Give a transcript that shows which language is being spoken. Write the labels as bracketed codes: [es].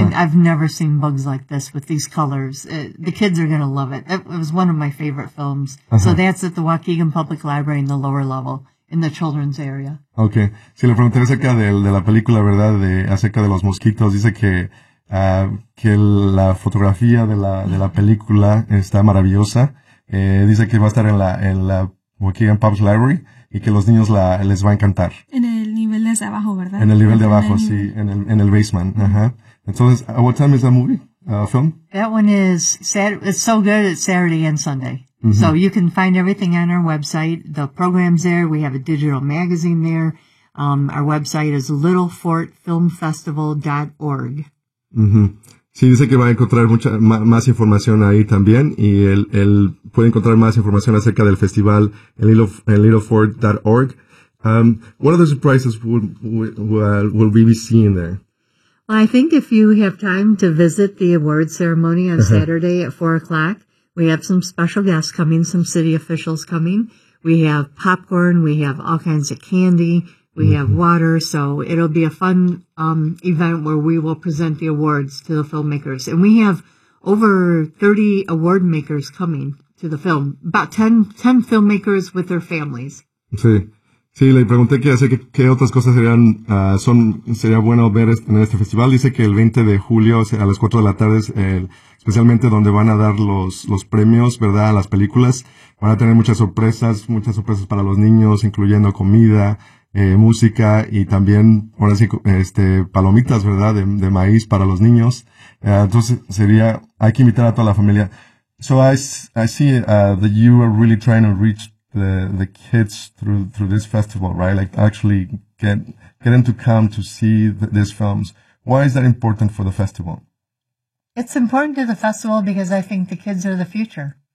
[en] And I've never seen bugs like this with these colors. The kids are going to love it. It was one of my favorite films. Uh-huh. So that's at the Waukegan Public Library in the lower level, in the children's area. Okay. [es] Si le pregunté acerca de la película, ¿verdad? Acerca de los mosquitos, dice que la fotografía de la película está maravillosa. Dice que va a estar en la Waukegan Public Library, y que los niños les va a encantar. En el nivel de abajo, ¿verdad? En el nivel de abajo, sí, en el basement. [en] Uh-huh. Entonces, what time is that movie, film? That one is, it's so good, it's Saturday and Sunday. Mm-hmm. So you can find everything on our website. The program's there, we have a digital magazine there. Our website is littlefortfilmfestival.org. Mm-hmm. [es] Sí, dice que va a encontrar mucha más información ahí también, y él puede encontrar más información acerca del festival en littlefort.org. [en] What other surprises will we be seeing there? Well, I think if you have time to visit the award ceremony on Saturday at 4 o'clock, we have some special guests coming, some city officials coming. We have popcorn, we have all kinds of candy, we have water, so it'll be a fun event where we will present the awards to the filmmakers. And we have over 30 award makers coming to the film, about 10 filmmakers with their families. [es] Sí, sí, le pregunté qué otras cosas sería bueno ver en este festival. Dice que el 20 de julio a las 4 de la tarde es especialmente donde van a dar los premios, ¿verdad?, a las películas. Van a tener muchas sorpresas para los niños, incluyendo comida, música, y también ahora sí palomitas, ¿verdad?, de maíz para los niños. Entonces sería, hay que invitar a toda la familia. [en] So I see that you are really trying to reach the kids through this festival, right? Like actually get them to come to see these films. Why is that important for the festival? It's important to the festival because I think the kids are the future.